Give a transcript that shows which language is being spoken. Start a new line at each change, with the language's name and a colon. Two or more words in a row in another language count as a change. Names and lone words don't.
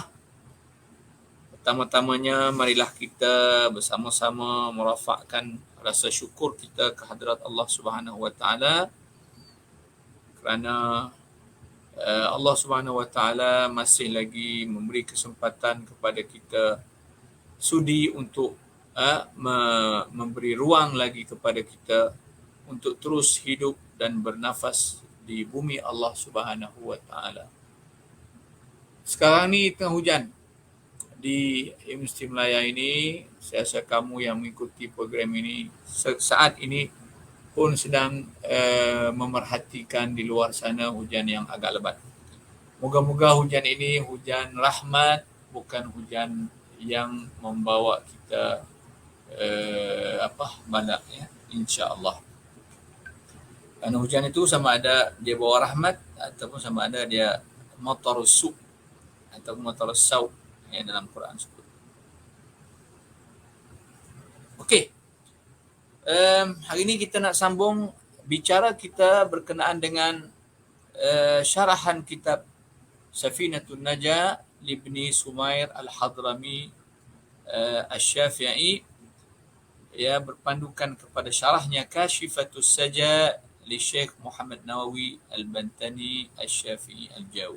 Malay: Pertama-tamanya marilah kita bersama-sama merafakkan rasa syukur kita ke hadrat Allah
Arabic: سبحانه و تعالى
Malay: kerana Allah
Arabic: سبحانه و تعالى
Malay: masih lagi memberi kesempatan kepada kita sudi untuk memberi ruang lagi kepada kita untuk terus hidup dan bernafas di bumi Allah
Arabic: سبحانه و تعالى.
Malay: Sekarang ni tengah hujan di Universiti Melaya ini. Saya rasa kamu yang mengikuti program ini saat ini pun sedang memerhatikan di luar sana hujan yang agak lebat. Moga-moga hujan ini hujan rahmat, bukan hujan yang membawa kita balak, ya,
Arabic: إن شاء الله.
Malay: Karena hujan itu sama ada dia bawa rahmat ataupun sama ada dia
Arabic: مطر السوء
Malay: atau
Arabic: مطر السوء
Malay: yang dalam Quran sebut. Okey. Hari ini kita nak sambung bicara kita berkenaan dengan syarahan kitab Safinatun Najah Ibni Sumair Al-Hadrami Asy-Syafi'i, ya, berpandukan kepada syarahnya Kashifatus Saja li Syekh Muhammad Nawawi Al-Bantani Asy-Syafi'i Al-Jawi.